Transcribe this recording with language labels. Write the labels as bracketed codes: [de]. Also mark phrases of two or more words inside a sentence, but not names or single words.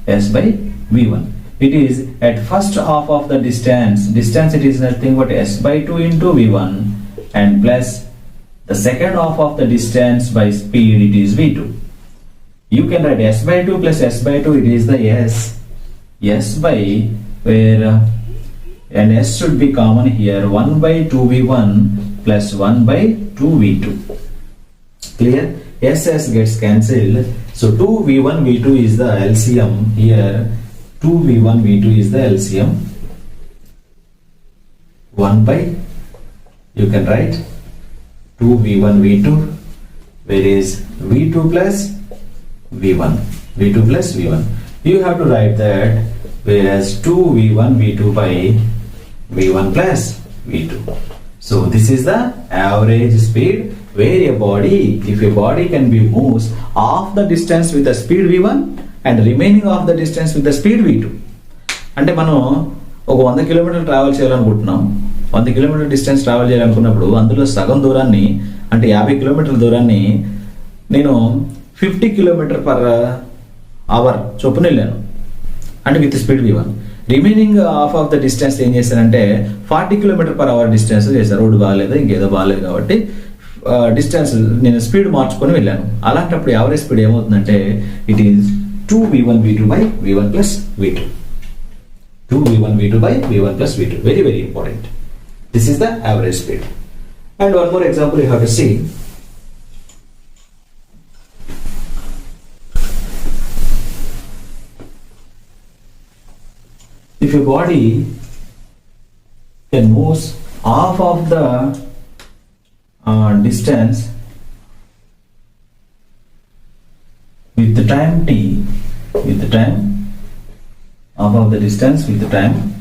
[en] It is at first half of the distance, it is nothing but s by 2 into v1 and plus the second half of the distance by speed, it is v2. You can write s by 2 plus s by 2, it is the s by, where and s should be common here, 1 by 2v1 plus 1 by 2v2. Clear? S gets cancelled. So 2v1 v2 is the LCM here. 2v1 v2 is the LCM. 1 by, you can write 2v1 v2, where is v2 plus v1. You have to write that, whereas 2v1 v2 by v1 plus v2. So this is the average speed, where if a body can be moves half the distance with the speed v1 and remaining of the distance with the speed v2. [te] అంటే మనం ఒక 100 కిలోమీటర్లు ట్రావెల్ చేయాలనుకుంటున్నాం. 100 [en] kilometer distance travel [te] చేయాలనుకున్నప్పుడు అందులో సగం దూరాన్ని, అంటే 50 కిలోమీటర్ల దూరాన్ని నేను 50 [en] kilometer per hour [te] చొప్పున వెళ్ళాను, అంటే [en] with speed v1. remaining half of the distance [te] ఏం చేశానంటే 40 [en] kilometer per hour distance [te] చేశాను. రోడ్డు బాగాలేదు, ఇంకేదో బాగాలేదు కాబట్టి డిస్టెన్స్ నేను స్పీడ్ మార్చుకొని వెళ్ళాను. అలాంటప్పుడు [en] average speed [te] ఏమవుతుందంటే [en] it is 2v1 v2 by v1 plus v2. 2v1 v2 by v1 plus v2. Very, very important. This is the average speed. And one more example you have to see. If your body can move half of the distance with the time t, with the time half of the distance with the time